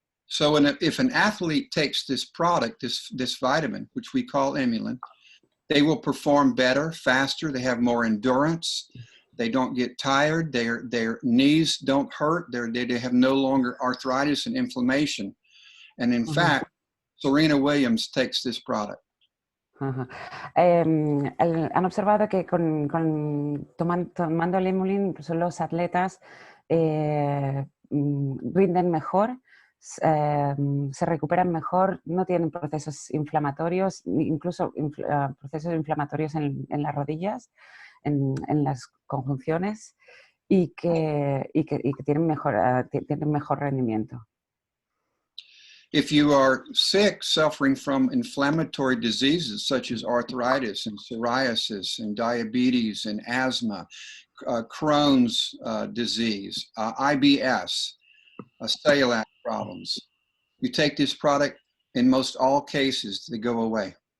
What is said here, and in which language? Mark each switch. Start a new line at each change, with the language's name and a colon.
English: So if an athlete takes this product, this vitamin, which we call Emulin, they will perform better, faster, they have more endurance, they don't get tired, their knees don't hurt, they have no longer arthritis and inflammation. And in fact, Serena Williams takes this product.
Spanish: Han observado que tomando el Emulin, incluso los atletas rinden mejor, se recuperan mejor, no tienen procesos inflamatorios, incluso procesos inflamatorios en las rodillas, en las conjunciones y que tienen mejor rendimiento.
English: If you are sick, suffering from inflammatory diseases such as arthritis and psoriasis and diabetes and asthma, Crohn's disease, IBS, celiac problems, you take this product, in most all cases, they go away.